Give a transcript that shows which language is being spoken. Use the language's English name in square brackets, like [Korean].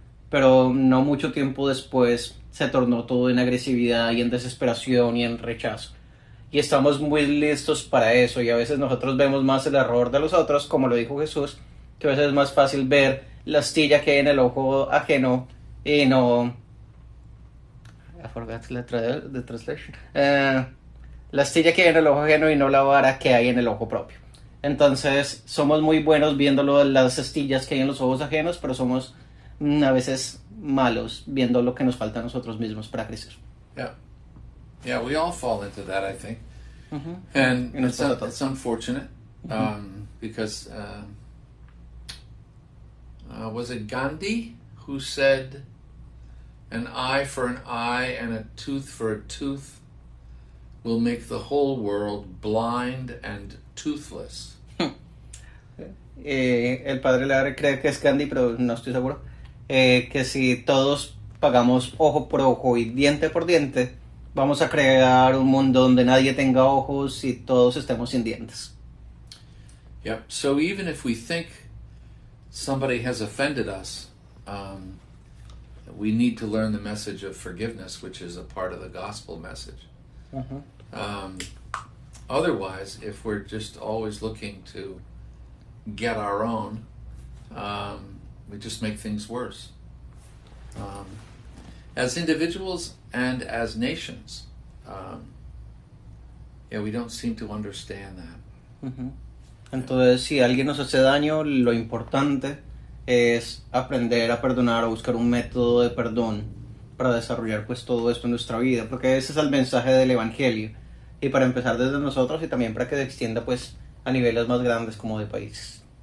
[Spanish] Pero no mucho tiempo después se tornó todo en agresividad y en desesperación y en rechazo. Y estamos muy listos para eso, y a veces nosotros vemos más el error de los otros, como lo dijo Jesús, que a veces es más fácil ver la astilla que hay en el ojo ajeno y no... [English] I forgot the translation. [Spanish] La astilla que hay en el ojo ajeno y no la vara que hay en el ojo propio. Entonces somos muy buenos viendo las astillas que hay en los ojos ajenos, pero somos a veces malos viendo lo que nos falta a nosotros mismos para crecer. [English] Yeah, we all fall into that, I think. And it's unfortunate because was it Gandhi who said, an eye for an eye and a tooth for a tooth will make the whole world blind and toothless? [Spanish] El padre Larry cree que es Gandhi, pero no estoy seguro. Que si todos pagamos ojo por ojo y diente por diente, vamos a crear un mundo donde nadie tenga ojos y todos estemos sin dientes. Yep. [English] So even if we think somebody has offended us, we need to learn the message of forgiveness, which is a part of the gospel message. Otherwise, if we're just always looking to get our own, we just make things worse. As individuals and as nations, we don't seem to understand that. [Spanish] Entonces, si alguien nos hace daño, lo importante es aprender a perdonar o buscar un método de perdón para desarrollar pues todo esto en nuestra vida, porque ese es el mensaje del evangelio, y para empezar desde nosotros y también para que se extienda pues a niveles más grandes como de países.